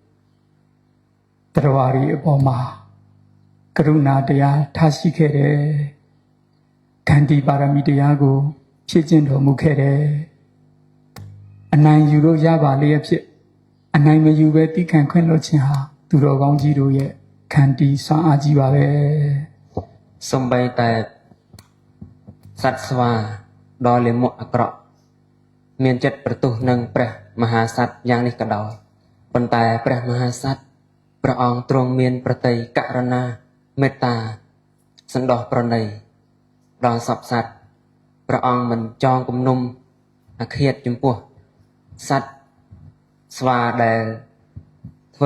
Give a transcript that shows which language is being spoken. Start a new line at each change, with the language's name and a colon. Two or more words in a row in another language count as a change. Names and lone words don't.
Burmese: တရားရီအပေါ်မှာကရုဏာတရားထားရှိခဲ့တယ်။ခန္တီပါရမီတရားကိုဖြည့်ကျင့်တော်မူခဲ့တယ်။အနိုင်ယူလို့ရပါလျက်ဖြစ်အနိုင်မယူပဲတိခံခွင့်လွှတ်ခြင်းဟာသူတော်ကောင်းကြီးတို့ရဲ့ခန္တီစွမ်းအားကြီးပါပဲ
Khmer: សំបីតែសត្វស្វាដ៏លាមកអាក្រក់មានចិត្តប្រទុះនឹងព្រះមហាសត្វយ៉ាងនេះក៏ដោយប៉ុន្តែព្រះមហាសត្វព្រះអង្គទ្រង់មានប្រតិក រុណាមេត្តាសន្តោសប្រណីដល់សពសត្វព្រះអង្គមិនចងគំនុំអាឃាតចំពោះសត្វស្វាដែលធ្វើ